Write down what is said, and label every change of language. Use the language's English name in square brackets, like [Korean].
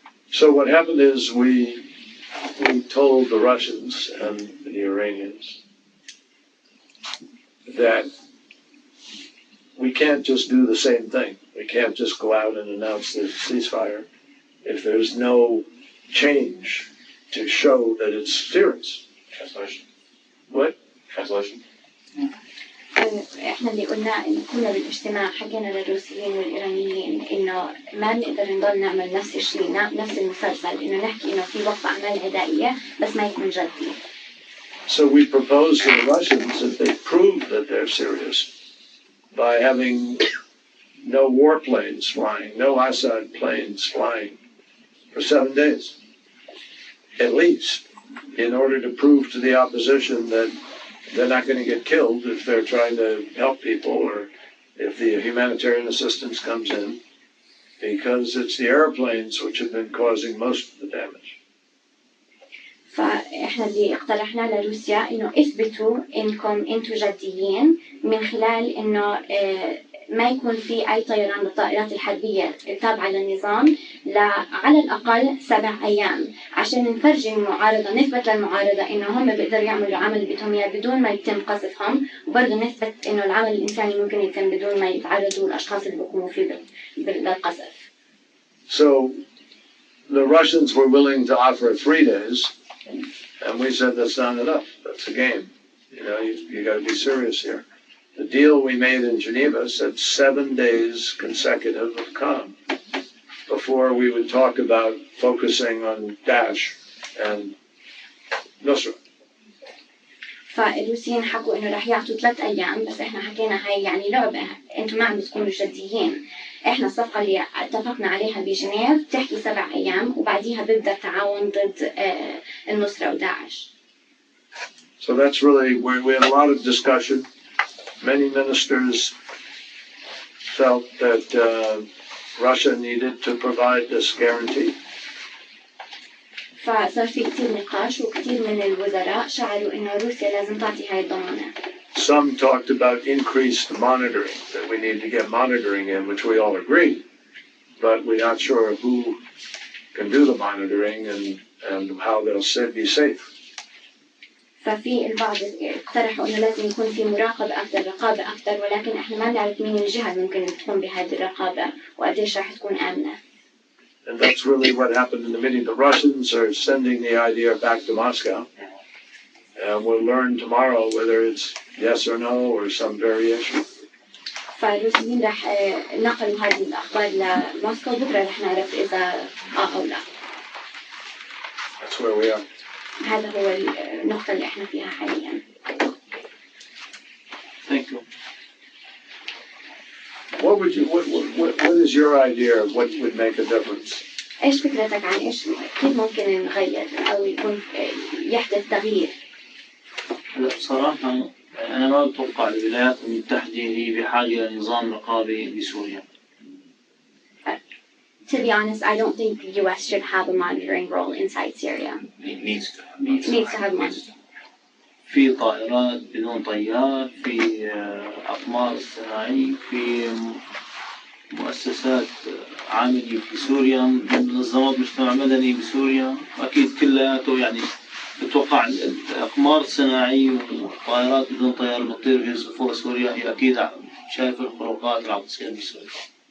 [English] So what happened is we told the Russians and the Iranians that we can't just do the same thing. We can't just go out and announce the ceasefire if there's no change to show that it's serious. Translation. What? Translation. [Arabic] احنا اللي قلنا انه كنا بالاجتماع حكينا للروسيين والايرانيين انه ما بنقدر نضل نعمل نفس الشيء نفس المسلسل انه نحكي انه في وقف اعمال عدائيه بس ما يكون جدي. [English] So we proposed to the Russians that they prove that they're serious by having no warplanes flying, no Assad planes flying for 7 days, at least, in order to prove to the opposition that they're not going to get killed if they're trying to help people or if the humanitarian assistance comes in, because it's the airplanes which have been causing most of the damage. [Arabic] فاحنا اللي اقترحناه لروسيا انه اثبتوا انكم انتم جديين من خلال انه ما يكون في اي طيران للطائرات الحربيه التابعه للنظام على الاقل 7 ايام عشان نفرجي المعارضه نثبت للمعارضه انه هم بيقدروا يعملوا عمل اللي بدهم اياه بدون ما يتم قصفهم وبرضه نثبت انه العمل الانساني ممكن يتم بدون ما يتعرضوا الاشخاص اللي بيقوموا فيه للقصف. [English] So the Russians were willing to offer 3 days, and we said that's not enough. That's a game. You know, you got to be serious here. The deal we made in Geneva said 7 days consecutive of calm before we would talk about focusing on Daesh and Nusra. [Arabic] فالروسيين حكوا انه رح يعطوا 3 ايام بس احنا حكينا هاي يعني لعبه انتم ما عم بتكونوا جديين. احنا الصفقه اللي اتفقنا عليها بجنيف بتحكي 7 ايام وبعديها بيبدا التعاون ضد النصره وداعش. [English] So that's really where we had a lot of discussion. Many ministers felt that Russia needed to provide this guarantee. [Arabic] فصار في كتير نقاش وكتير من الوزراء شعروا إنه روسيا لازم تعطي هاي الضمانات. [English] Some talked about increased monitoring, that we need to get monitoring in, which we all agree, but we're not sure who can do the monitoring and how they'll be safe. [Arabic] ففي البعض اقترحوا إنه لازم يكون في مراقبة أكثر رقابة أكثر ولكن إحنا ما نعرف مين الجهة اللي ممكن تقوم بهذه الرقابة وقديش راح تكون آمنة. [English] And that's really what happened in the meeting. The Russians are sending the idea back to Moscow. And we'll learn tomorrow whether it's yes or no or some variation. [Arabic] فالروسيين راح نقلوا هذه الأخبار لموسكو بكرة راح نعرف إذا أو لا. [English] That's where we are. [Arabic] هذا هو النقطة اللي إحنا فيها حاليا. [English] Thank you. What is your idea of what would make a difference? [Arabic] إيش فكرتك عن إيش كيف ممكن نغير أو يكون يحدث تغيير؟ هلا بصراحة أنا ما أتوقع الولايات المتحدة هي بحاجة لنظام رقابي بسوريا. [English] To be honest, I don't think the U.S. should have a monitoring role inside Syria. It needs to. Needs to have monitoring. [Arabic] في طائرات بدون طيار، في أقمار صناعية، في مؤسسات عاملة في سوريا، منظمات مجتمع مدني بسوريا، أكيد كلياته يعني بتوقع الأقمار الصناعية والطائرات بدون طيار بتطير بيوصفوها سوريا هي أكيد شايف الخروقات اللي عم تصير بسوريا.